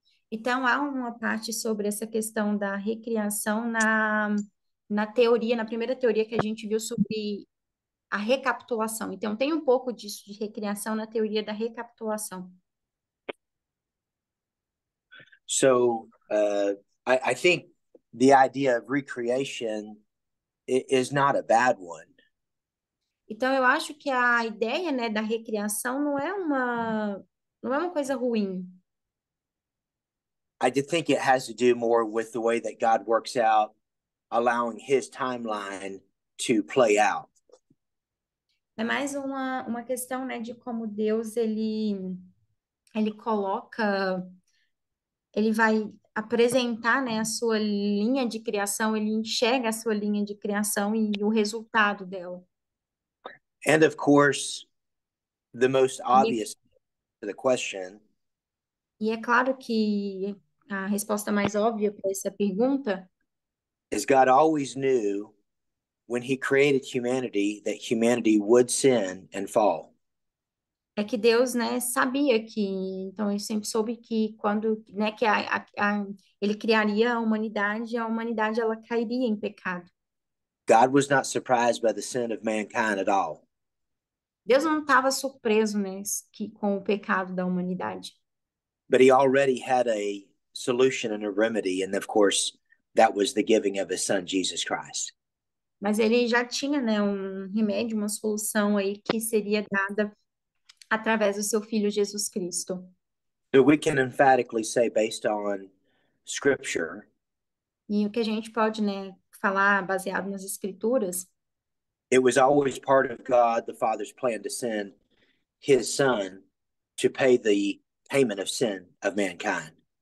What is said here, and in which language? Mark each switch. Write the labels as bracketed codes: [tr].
[pt] Então, há uma parte sobre essa questão da recriação na teoria, na primeira teoria que a gente viu sobre a recapitulação. Então, tem um pouco disso de recriação na teoria da recapitulação. [en] So I think the idea of recreation is not a bad one. [pt] Então, eu acho que a ideia, né, da recriação não é uma coisa ruim. [en] I did think it has to do more with the way that God works out, allowing his timeline to play out. [pt] É mais uma questão, né, de como Deus, ele coloca, ele vai apresentar, né, a sua linha de criação, ele enxerga a sua linha de criação e o resultado dela. [en] And of course, the most [pt] E, [en] obvious to the question [pt] e é claro que a resposta mais óbvia para essa pergunta [en] is God always knew when he created humanity that humanity would sin and fall. [pt] é que Deus, né, sabia que, então ele sempre soube que quando, né, que ele criaria a humanidade ela cairia em pecado. [en] God was not surprised by the sin of mankind at all. [pt] Deus não estava surpreso, né, com o pecado da humanidade. [en] But he already had a solution and a remedy, and of course, that was the giving of his son Jesus Christ. [pt] Mas ele já tinha, né, um remédio, uma solução aí que seria dada através do seu filho Jesus Cristo. [en] So we can emphatically say, based on scripture, [pt] E o que a gente pode, né, falar baseado nas escrituras [en] it was always part of God the Father's plan to send his son to pay the payment of sin of mankind.